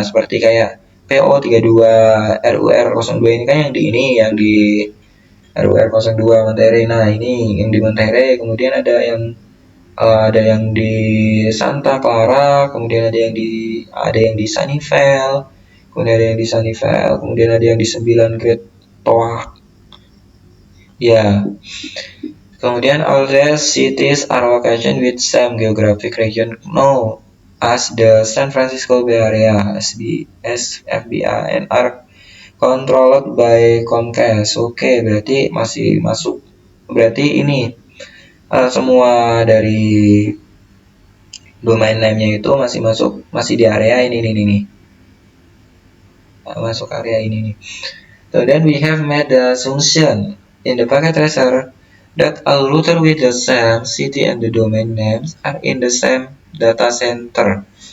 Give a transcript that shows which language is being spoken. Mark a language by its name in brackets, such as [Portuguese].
[Indonesian] Seperti kayak PO32 RUR02 ini kan yang di RUR02 Monterey. Nah, ini yang di Monterey, kemudian ada yang di Santa Clara, kemudian ada yang di Sunnyvale, kemudian ada yang di Sunnyvale, kemudian ada yang di 9 Great Toa. Ya. Kemudian [English] all these cities are located with same geographic region known as the San Francisco Bay Area (SFBA) and are controlled by Comcast. [Indonesian] Oke, berarti masih masuk. Berarti ini semua dari domain name-nya itu masih masuk, masih di area ini nih. masuk area ini nih. [English] So then we have made the assumption in the packet tracer that a router with the same city and the domain names are in the same data center.